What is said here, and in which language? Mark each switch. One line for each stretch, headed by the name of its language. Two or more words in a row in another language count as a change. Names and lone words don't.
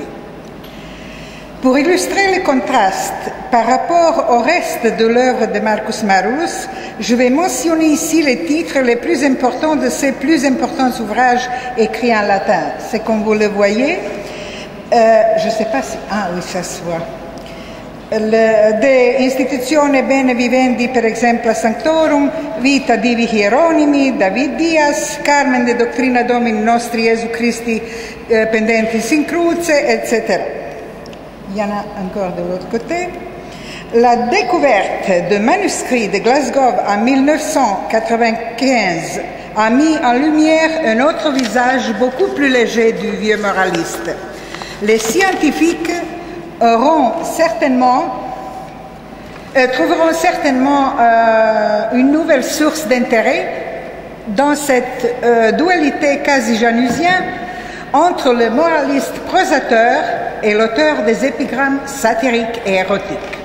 French: Pour illustrer les contrastes par rapport au reste de l'œuvre de Marcus Maroulis, je vais mentionner ici les titres les plus importants de ses plus importants ouvrages écrits en latin. C'est comme vous le voyez, je ne sais pas si... Ah oui, ça se voit.
Latin: De Institutione Bene Vivendi,
Italian: per esempio,
Latin: a Sanctorum, Vita Divi Hieronimi, David Dias, Carmen de Doctrina Domini Nostri Jesu Christi Pendentis in Cruce,
French: etc. Il y en a encore de l'autre côté. La découverte de manuscrits de Glasgow en 1995 a mis en lumière un autre visage beaucoup plus léger du vieux moraliste. Les scientifiques trouveront certainement une nouvelle source d'intérêt dans cette dualité quasi janusienne entre le moraliste prosateur et l'auteur des épigrammes satiriques et érotiques.